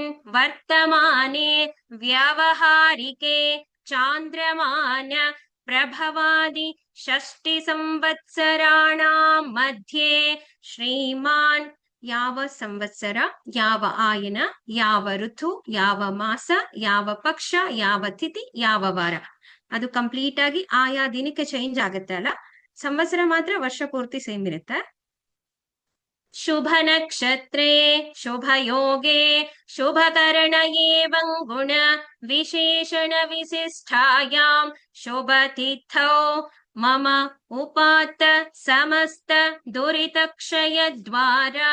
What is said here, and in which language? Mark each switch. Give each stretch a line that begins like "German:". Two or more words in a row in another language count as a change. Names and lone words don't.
Sanskrit: वर्तमाने व्यवहारिके चान्द्रमान प्रभवादि षष्टिसंवत्सराणां मध्ये श्रीमान्
Kannada: ಯಾವ ಸಂವತ್ಸರ ಯಾವ ಆಯನ ಯಾವ ಋತು ಯಾವ ಮಾಸ ಯಾವ ಪಕ್ಷ ಯಾವ ತಿಥಿ ಯಾವ ವಾರ ಅದು ಕಂಪ್ಲೀಟ್ ಆಗಿ ಆಯಾ ದಿನಕ್ಕೆ ಚೇಂಜ್ ಆಗುತ್ತೆ ಅಲ್ಲ ಸಂವತ್ಸರ ಮಾತ್ರ ವರ್ಷ ಪೂರ್ತಿ ಸೇಮ್ ಇರುತ್ತೆ
Sanskrit: शुभ नक्षत्रे शुभ योगे शुभ करण एवं गुण विशेषण विशिष्टायां शुभ तिथौ मम उपात्त समस्त दुरितक्षय द्वारा